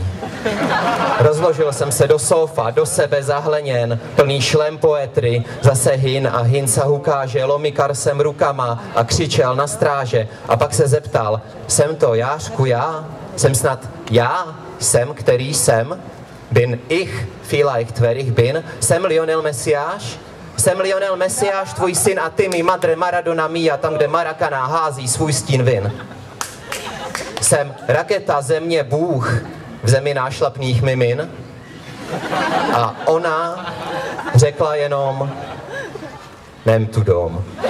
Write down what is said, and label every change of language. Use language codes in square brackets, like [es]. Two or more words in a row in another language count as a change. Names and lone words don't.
[cs] Rozložil jsem se do sofa, do sebe zahleněn, plný šlem poetry, zase hin a hin sa hukáže, lomikar jsem rukama a křičel na stráže a pak se zeptal, jsem to Jářku já? Jsem snad já? Jsem, který jsem? [de] Bin ich vielleicht wer ich bin? [cs] Jsem Lionel Mesiáš? Jsem Lionel Mesiáš, tvůj syn a ty mi madre Maradona mia, tam, kde Maracana hází svůj stín vin. Jsem raketa, země, Bůh, v zemi nášlapných mimin. A ona řekla jenom, [hu] nem tu dom.